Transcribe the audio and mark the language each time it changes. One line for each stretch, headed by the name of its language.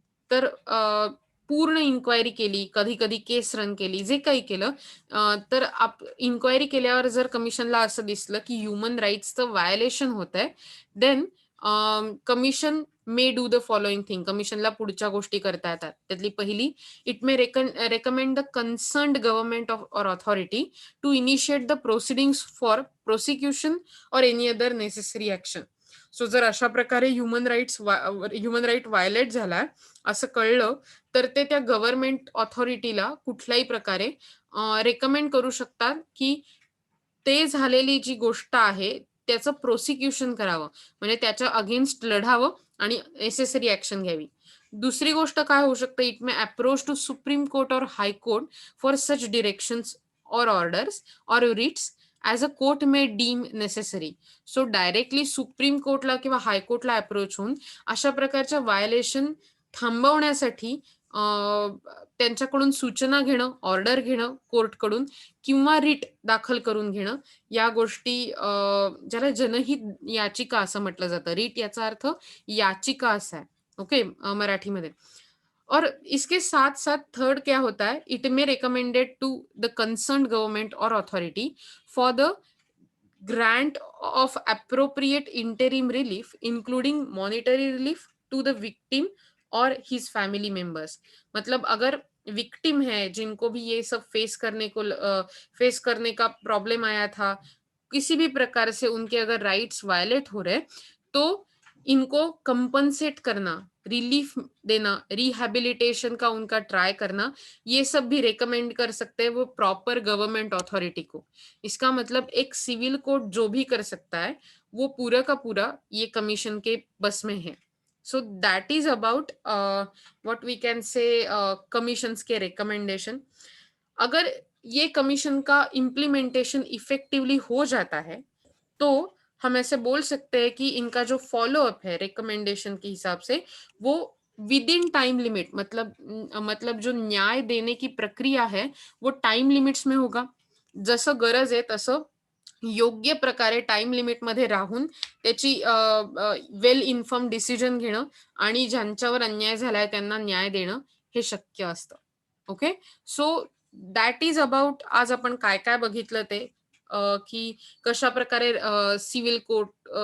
Marathi: तर पूर्ण इन्क्वायरी केली, कधी कधी केस रन केली, जे काही केलं, तर इन्क्वायरी केल्यावर जर कमिशनला असं दिसलं की ह्युमन राईट्सचं व्हायोलेशन होत आहे,
English: Then commission may do the following thing.
Marathi: कमिशनला पुढच्या गोष्टी करता येतात. त्यातली पहिली,
English: It may recommend the concerned government or authority to initiate the proceedings for prosecution or any other necessary action.
Marathi: So जर अशा प्रकारे ह्युमन राईट व्हायोलेट झाला असं कळलं तर ते त्या गव्हर्नमेंट ऑथॉरिटीला कुठल्याही प्रकारे रेकमेंड करू शकतात की ते झालेली जी गोष्ट आहे त्याचं प्रोसिक्युशन करावं, म्हणजे त्याच्या अगेन्स्ट लढावं आणि नेसेसरी ऍक्शन घ्यावी. दुसरी गोष्ट काय होऊ शकतं,
English: It may approach to supreme court or high court for such directions or orders or writs as a court may deem necessary.
Marathi: So directly supreme कोर्टला किंवा हायकोर्टला अप्रोच होऊन अशा प्रकारच्या व्हायोलेशन थांबवण्यासाठी त्यांच्याकडून सूचना घेणं, ऑर्डर घेणं कोर्टकडून, किंवा रिट दाखल करून घेणं, या गोष्टी ज्याला जनहित याचिका असं म्हटलं जातं. रिट याचा अर्थ याचिका असा आहे. ओके, मराठीमध्ये.
Hindi: और इसके साथ साथ थर्ड क्या होता है,
English: It may recommended to the concern government और authority for the grant of appropriate interim relief including monetary relief to the victim और his family members.
Hindi: मतलब अगर विक्टिम है जिनको भी ये सब फेस करने का प्रॉब्लम आया था, किसी भी प्रकार से उनके अगर राइट्स वायलेट हो रहे तो इनको कंपनसेट करना, रिलीफ देना, रिहैबिलिटेशन का उनका ट्राई करना, ये सब भी रेकमेंड कर सकते हैं वो प्रॉपर गवर्नमेंट अथॉरिटी को. इसका मतलब एक सिविल कोर्ट जो भी कर सकता है वो पूरा का पूरा ये कमीशन के बस में है.
English: So that is about what we can say commissions के recommendation.
Hindi: अगर ये कमीशन का इम्प्लीमेंटेशन इफेक्टिवली हो जाता है तो हम ऐसे बोल सकते हैं कि इनका जो फॉलो अप है रिकमेंडेशन के हिसाब से वो विद इन टाइम लिमिट, मतलब जो न्याय देने की प्रक्रिया है वो टाइम लिमिट्स में होगा.
Marathi: जसं गरज आहे तसं योग्य प्रकारे टाइम लिमिटमध्ये राहून त्याची वेल इन्फॉर्म डिसिजन घेणं आणि ज्यांच्यावर अन्याय झालाय त्यांना न्याय देणं हे शक्य असतं. Okay.
English: so that is about
Marathi: आज आपण काय काय बघितलं ते, की कशा प्रकारे सिव्हिल कोर्ट